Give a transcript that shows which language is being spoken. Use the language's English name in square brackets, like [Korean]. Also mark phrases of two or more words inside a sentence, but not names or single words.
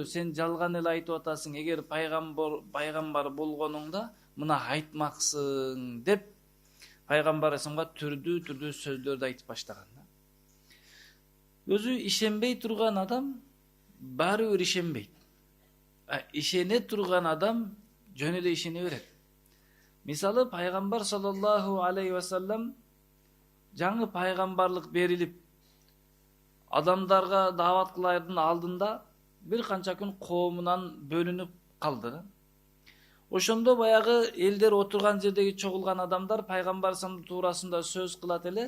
[Kyrgyz] Сен жалган эле айтып атасың. Эгер пайгамбар болгонуңда мына айтмаксың деп пайгамбар асамга түрдүү сөздөрдү айтып баштаган. Өзү ишенбей турган адам баары бир ишенбейт. Ишене турган адам жөн эле ишене берет. Мисалы пайгамбар [Arabic] صلى الله عليه وسلم [Kyrgyz] жаңы пайгамбарлык берилип адамдарга даават кылардын алдында бир канча күн коомунан бөлүнүп калды. Ошондо баягы элдер отурган жердеги чогулган адамдар пайгамбар туурасында сөз кылат эле.